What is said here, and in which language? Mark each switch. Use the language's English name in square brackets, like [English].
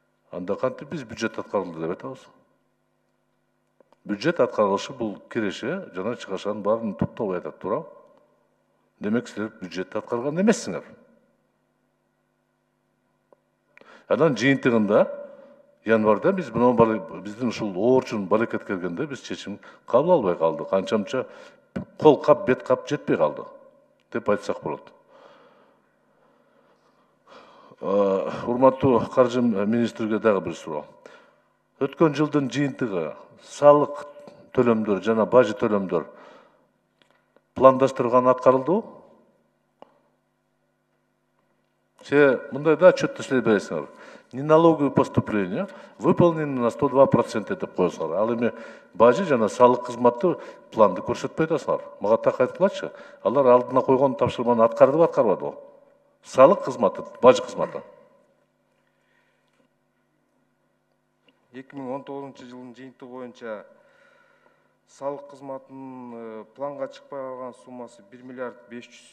[Kyrgyz] Анда кантип биз бюджет аткарылды деп айтабыз? Бюджет аткарылышы бул киреше жана чыгышанын баарын топтоп айтат, туурабы? Демек силер бюджетти аткарган эмессиңер. Анан жыйынтыгында январда биз биздин ушул оорчун балекет келгенде биз чечим кабыл албай калдык. Анчамча кол кап, бет кап жетпей калды деп айтсак болот. Урматтуу каржы министрге дагы бир суроо. Өткөн жылдын жыйынтыгы салык төлөмдөр жана бажы төлөмдөр пландаштырылган аткарылдыбы? Мындай да отчетты силер бересиңер. [Russian] Неналоговые поступления выполнены на 102% [Kyrgyz] деп коесуңар. Ал эми бажы жана салык кызматы планды көрсөтпөй атасыңар. Мага так айткылачы. Алар алдына койгон тапшырманы аткардыбы, аткарбадыбы? Салык кызматы, бажы кызматы. 2019 жылдын жыйынтыгы боюнча салык кызматынын планга чыкпай калган суммасы 1 миллиард 500.